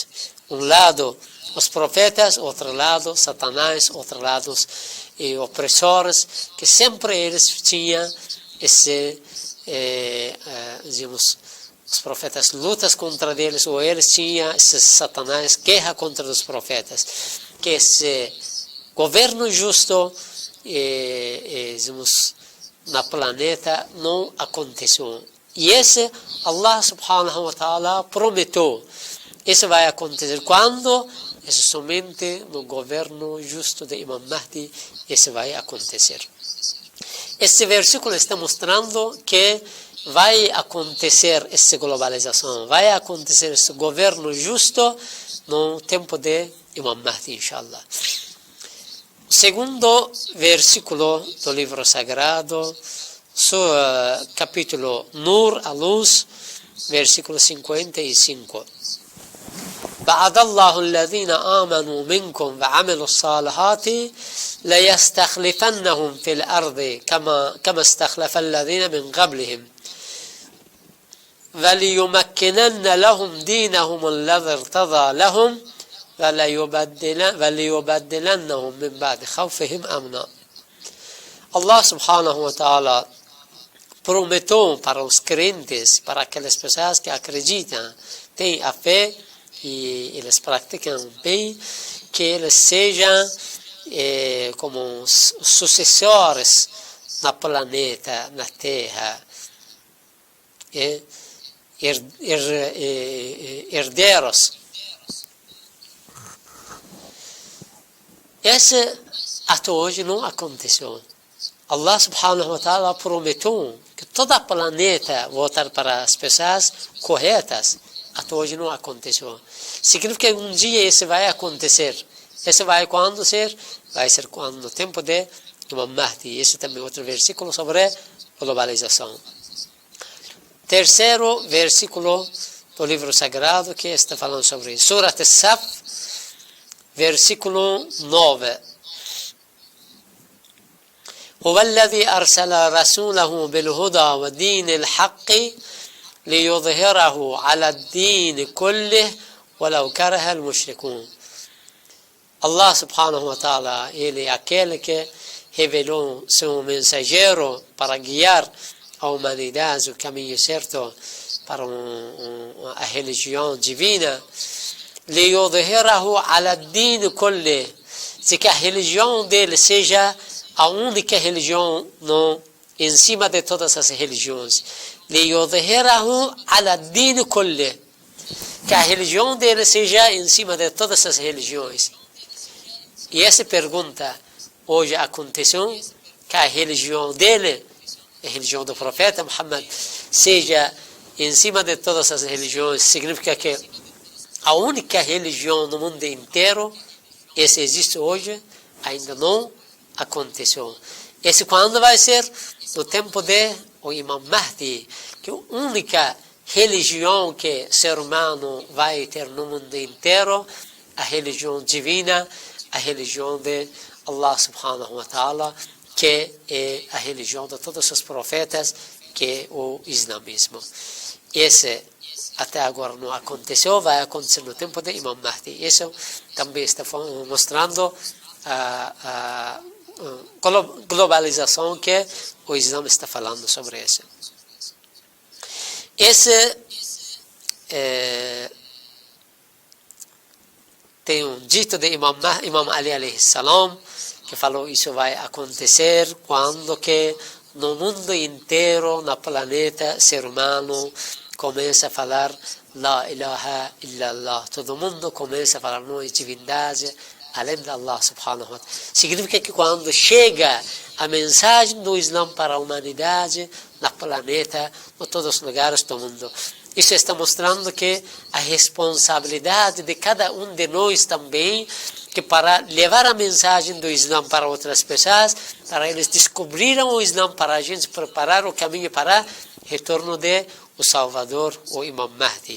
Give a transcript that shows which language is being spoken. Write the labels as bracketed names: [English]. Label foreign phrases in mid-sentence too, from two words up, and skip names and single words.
[Portuguese] Um lado os profetas, outro lado Satanás, outro lado opressores, que sempre eles tinham esse, dizemos, os profetas lutas contra eles, ou eles tinham esse Satanás, guerra contra os profetas. Que esse governo justo, dizemos, na planeta não aconteceu. E esse [Arabic] الله سبحانه وتعالى [Portuguese] prometeu. Isso vai acontecer quando? Isso somente no governo justo de Imam Mahdi, isso vai acontecer. Esse versículo está mostrando que vai acontecer essa globalização, vai acontecer esse governo justo no tempo de Imam Mahdi, inshallah. Segundo versículo do livro sagrado, capítulo Nur, a luz, versículo 55. [Arabic] وعد الله الذين آمنوا منكم وعملوا الصالحات ليستخلفنهم في الأرض كما استخلف الذين من قبلهم وليمكنن لهم دينهم الذي ارتضى لهم وليبدلنهم من بعد خوفهم أمنا. الله سبحانه وتعالى [Portuguese] prometeu para os crentes, para aquelas pessoas que acreditam, têm a fé e eles praticam bem, que eles sejam como sucessores na planeta, na Terra, herdeiros. Esse até hoje não aconteceu. [Arabic] الله سبحانه وتعالى [Portuguese] prometeu que toda a planeta voltar para as pessoas corretas. Até hoje não aconteceu. Significa que um dia isso vai acontecer. Esse vai quando ser? Vai ser quando no tempo de Imam Mahdi. Esse também é outro versículo sobre globalização. Terceiro versículo do livro sagrado que está falando sobre Surat As-Saf, versículo 9. [Arabic] هو الذي أرسل رسوله بالهدى ودين الحق ليظهره على الدين كله ولو كره المشركون. الله سبحانه وتعالى, [Portuguese] ele é aquele que revelou seu mensageiro para guiar a humanidade o caminho certo para a religião divina. [Arabic] ليظهره على الدين كله, [Portuguese] que a religião dele seja a única religião em cima de todas as religiões. [Arabic] ليظهره على الدين كله, [Portuguese] que a religião dele seja em cima de todas as religiões. E essa pergunta hoje aconteceu, que a religião dele, a religião do profeta Muhammad, seja em cima de todas as religiões, significa que a única religião no mundo inteiro, esse existe hoje, ainda não aconteceu. Esse quando vai ser? No tempo de o Imam Mahdi, que a única religião que o ser humano vai ter no mundo inteiro, a religião divina, a religião de [Arabic] الله سبحانه وتعالى, [Portuguese] que é a religião de todos os profetas, que é o islamismo. Esse até agora não aconteceu, vai acontecer no tempo de Imam Mahdi. Isso também está mostrando a globalização que o Islã está falando sobre isso. Esse tem um dito de Imam Ali [Arabic] عليه السلام, [Portuguese] que falou isso vai acontecer quando que no mundo inteiro, na planeta, ser humano começa a falar [Arabic] لا إله إلا الله. [Portuguese] Todo mundo começa a falar não é divindade além de [Arabic] الله سبحانه وتعالى. [Portuguese] Significa que quando chega a mensagem do Islã para a humanidade, na planeta, em todos os lugares do mundo, isso está mostrando que a responsabilidade de cada um de nós também, que para levar a mensagem do Islã para outras pessoas, para eles descobrirem o Islã, para a gente preparar o caminho para o retorno de o Salvador, o Imam Mahdi.